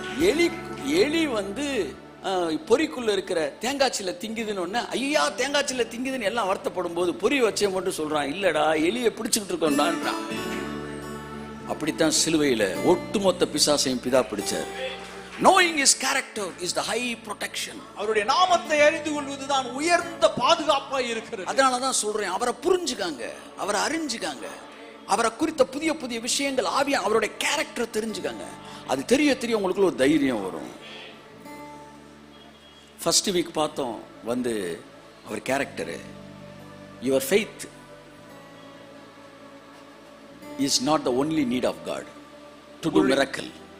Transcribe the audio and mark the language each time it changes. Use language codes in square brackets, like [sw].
[ta] எலி பொறிக்குள்ள இருக்கிற தேங்காய்ச்சில திங்குதுன்னு, ஐயா தேங்காய்ச்சில திங்குதுன்னு எல்லாம் வருத்தப்படும் போது பொறி வச்சே மட்டும் சொல்றான், இல்லடா எலியை பிடிச்சுக்கிட்டு இருக்கோம்டான்றான். அப்படித்தான் சிலுவையில ஒட்டுமொத்த பிசாசையும் பிதா பிடிச்சார். [en] Knowing his character is the high protection. [ta] அவருடைய நாமத்தை அறிந்து கொள்வதுதான் உயர்ந்த பாதுகாப்பா இருக்கிறது. அதனால தான் சொல்றேன், அவரை புரிஞ்சுக்காங்க, அவரை அறிஞ்சுக்காங்க, அவரை குறித்த புதிய புதிய விஷயங்கள் ஆவியா அவருடைய கேரக்டர் தெரிஞ்சுக்காங்க. அது தெரிய தெரிய உங்களுக்கு ஒரு தைரியம் வரும். ஃபர்ஸ்ட் வீக் பார்த்தோம் அவர் character. [en] Your faith is not the only need of God to do miracle.